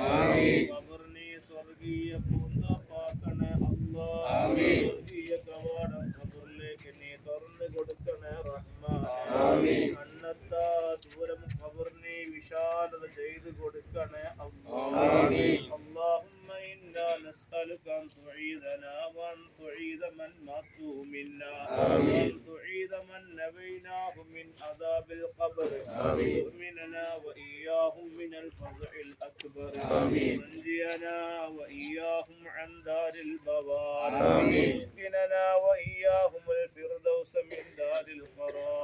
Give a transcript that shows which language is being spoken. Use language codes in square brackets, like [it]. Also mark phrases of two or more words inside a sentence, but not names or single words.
[ml] ഖബർ നീ സ്വർഗീയ പൂന്തോപ്പാക്കണേ അല്ലാഹ്. സ്വർഗീയ കവാടം ഖബറിലേക്ക് നീ തുറന്നു കൊടുക്കണേ റഹ്മാനേ. കണ്ണെത്താ ദൂരം ഖബർ നീ വിശാലത ചെയ്തു കൊടുക്കണേ അല്ലാഹ്. [ar] اللهم إنا نسألك أن تعيذنا وأن تعيذ من ماتوا منا وأن تعيذ من نبيناه من عذاب القبر ومننا وإياهم من الفزع الأكبر ونجينا وإياهم عن دار البوار واسكننا وإياهم الفردوس من دار القرار.